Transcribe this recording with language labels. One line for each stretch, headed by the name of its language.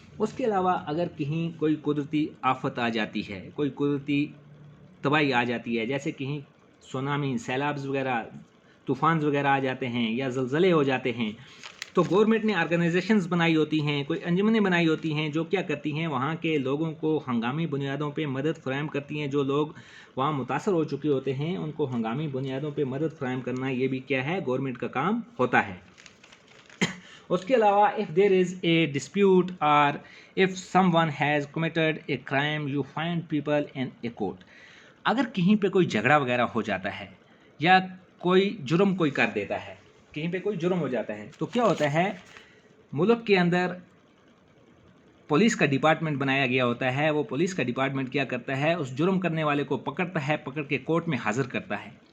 Urdu: اس کے علاوہ اگر کہیں کوئی قدرتی آفت آ جاتی ہے، کوئی قدرتی تباہی آ جاتی ہے، جیسے کہیں سونامی، سیلابز وغیرہ، طوفان وغیرہ آ جاتے ہیں یا زلزلے ہو جاتے ہیں، تو گورنمنٹ نے آرگنائزیشنز بنائی ہوتی ہیں، کوئی انجمنیں بنائی ہوتی ہیں جو کیا کرتی ہیں، وہاں کے لوگوں کو ہنگامی بنیادوں پہ مدد فراہم کرتی ہیں. جو لوگ وہاں متاثر ہو چکے ہوتے ہیں ان کو ہنگامی بنیادوں پہ مدد فراہم کرنا، یہ بھی کیا ہے؟ گورنمنٹ کا کام ہوتا ہے. اس کے علاوہ
English: if there is a dispute or if someone has committed a crime you find people in a court.
Urdu: اگر کہیں پہ کوئی جھگڑا وغیرہ ہو جاتا ہے یا کوئی جرم کوئی کر دیتا ہے، کہیں پہ کوئی جرم ہو جاتا ہے، تو کیا ہوتا ہے؟ ملک کے اندر پولیس کا ڈپارٹمنٹ بنایا گیا ہوتا ہے. وہ پولیس کا ڈپارٹمنٹ کیا کرتا ہے؟ اس جرم کرنے والے کو پکڑتا ہے، پکڑ کے کورٹ میں حاضر کرتا ہے.